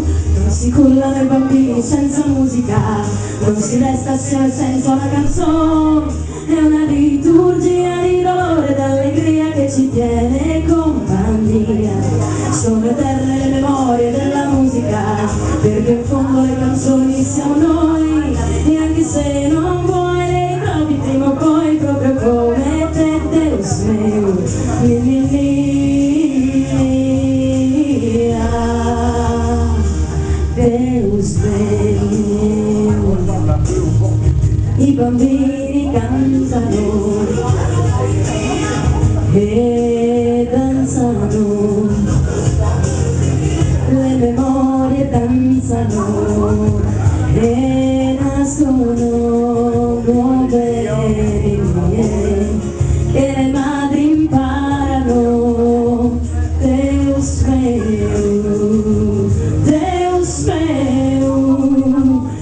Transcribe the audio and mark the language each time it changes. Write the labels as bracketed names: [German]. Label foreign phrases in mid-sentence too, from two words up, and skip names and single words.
[Italian] Non si cullano i bambini senza musica, non si resta assieme senza una canzone, è una liturgia di dolore, d'allegria che ci tiene compagnia. Sono eterne le memorie della musica, perché in fondo le canzoni siamo noi, e anche se non vuoi le ritrovi prima o poi proprio come te, [Portuguese] Deus meu, Deus meu. [Italian] I bambini cantano e danzano, le memorie danzano e nascono nuove linee che le madri imparano, [Portuguese] Deus meu, Deus meu.